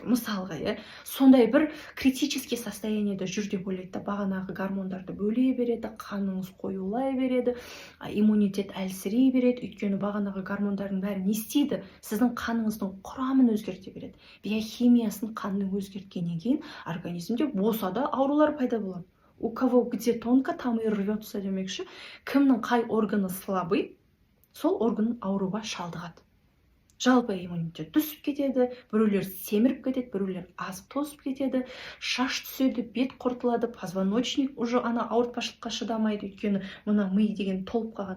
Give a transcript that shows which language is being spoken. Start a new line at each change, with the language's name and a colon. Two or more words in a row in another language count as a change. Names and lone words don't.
Kazakh: Мысалға, сондай бір
Russian: критический состояниеде
Kazakh: жүр деп ойлайды да, бағанағы гормондарды бөле береді, қаныңыз қоюлай береді, иммунитет әлсірей береді. Өйткені бағанағы гормондардың бәрі не істейді? Сіздің қаныңыздың құрамын өзгерте береді. Биохимиясын қанның өзгерткеннен кейін организмде болса да аурулар пайда болады.
Russian: У кого где тонко, там и рвется демекші.
Kazakh: Кімнің қай органы слабый, сол орган ауруға шалдығады. Жалпы иммунитет түсіп кетеді, біреулер семіріп кетеді, біреулер азып тозып кетеді, шаш түседі, бет құртылады,
Russian: позвоночник уже
Kazakh: ауыртпашылыққа шыдамайды, өйткені мына ми деген толып қалған.